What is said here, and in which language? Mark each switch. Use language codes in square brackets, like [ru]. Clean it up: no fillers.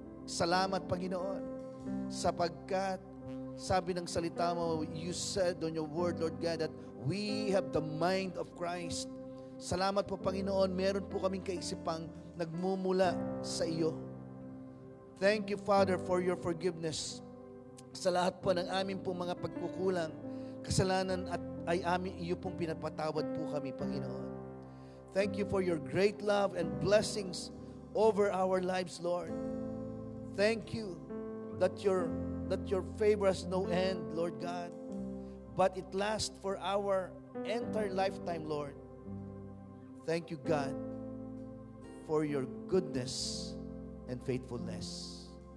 [tl] Salamat, Panginoon, sapagkat sabi ng salita mo, [en] you said on your word, Lord God, that we have the mind of Christ. [tl] Salamat po, Panginoon, meron po kaming kaisipang nagmumula sa iyo. [en] Thank you, Father, for your forgiveness. [tl] Sa lahat po ng aming pong mga pagkukulang, kasalanan at ay aming iyo pong pinapatawad po kami, Panginoon. [en] Thank you for your great love and blessings over our lives, Lord. Thank you that your favor has no end, Lord God, but it lasts for our entire lifetime, Lord. Thank you, God, for your goodness and faithfulness.